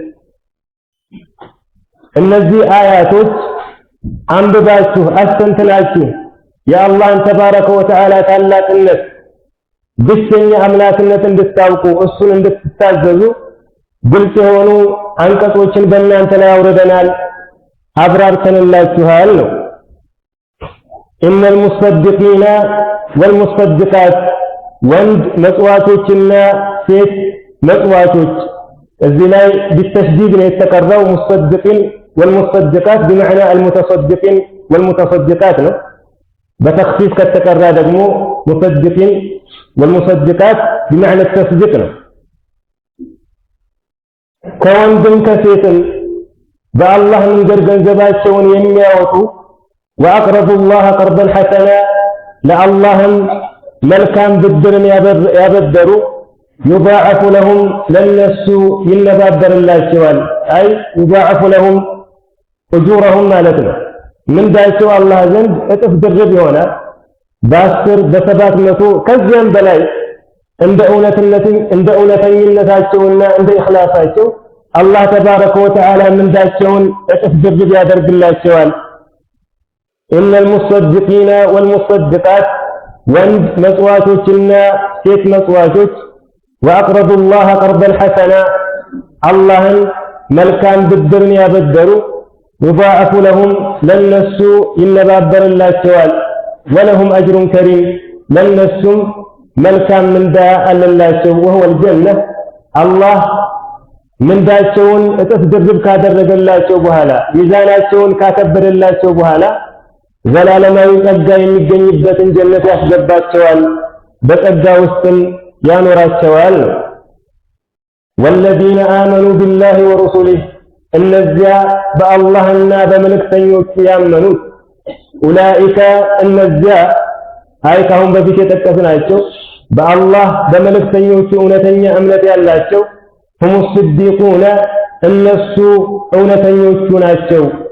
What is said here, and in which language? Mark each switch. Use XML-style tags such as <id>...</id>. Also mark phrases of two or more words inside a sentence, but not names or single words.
<am>እነዚህ አያቶች አንብባችሁ አስተንትናችሁ የአላህን</am> <ar>تبارك وتعالى</ar> <am>ታላቅነት ብቸኛ አምላክነት እንድታውቁ እሱን እንድትታዘዙ ግልጽ የሆኑ አንቀጾችን በእናንተ ላይ አውርደናል አብራርተንላችኋል ነው።</am> <ar>إن المصدقين والمصدقات</ar> <am>ወንድ መጽዋቶችና ሴት መጽዋቶች እዚህ ላይ ቢተሽዲድ ነው የተቀረው።</am> <ar>مصدقين والمصدقات بمعنى المتصدقين والمتصدقات</ar> <am>ነው። በተኽፊፍ ከተቀራ ደግሞ</am> <ar>مصدقين والمصدقات بمعنى التصديق</ar> <am>ነው። ከወንድም ከሴትም በአላህ መንገድ ገንዘባቸውን የሚያወጡ</am> <ar>وأقرضوا الله قرضا حسنا</ar> <am>ለአላህም መልካም ብድርን ያበደሩ</am> <ar>يضاعف لهم</ar> <am>ለነሱ ይነባበርላቸዋል። አይ</am> <ar>يضاعف لهم أجورهم</ar> <am>ማለት ነው። ምንዳቸው አላህ ዘንድ እጥፍ ድርብ ይሆናል። በ10 በ700 ከዚያም በላይ እንደ እውነተኝነታቸውና እንደ ኢኽላሳቸው አላህ</am> <ar>تبارك وتعالى</ar> <am>ምንዳቸውን እጥፍ ድርብ ያደርግላቸዋል።</am> <ar>إن المصدقين والمصدقات</ar> <am>ወንድ መጽዋቾችና ሴት መጽዋቾች</am> <ar>وأقرضوا الله قرضا حسنا</ar> <am>አላህን መልካም ብድርን ያበደሩ</am> <ar>يضاعف لهم</ar> <am>ለነሱ ይነባበርላቸዋል</am> <ar>ولهم أجر كريم</ar> <am>ለነሱም መልካም ምንዳ አለላቸው</am> <ar>وهو الجنة</ar> <am>አላህ ምንዳቸውን እጥፍ ድርብ ካደረገላቸው በኋላ ሚዛናቸውን ካከበደላቸው በኋላ ዘላለማዊ ጸጋ የሚገኝበትን ጀነት ያስገባቸዋል፣ በጸጋ ውስጥም ያኖራቸዋል።</am> <ar>والذين آمنوا بالله ورسله</ar> <am>እነዚያ በአላህና በመልእክተኞቹ ያመኑት ኡላኢከ እነዚያ ካሁን በፊት የጠቀስናቸው በአላህ በመልእክተኞቹ እውነተኛ እምነት ያላቸው</am> <ar>هم الصديقون</ar> <am>እነሱ እውነተኞቹ ናቸው።</am>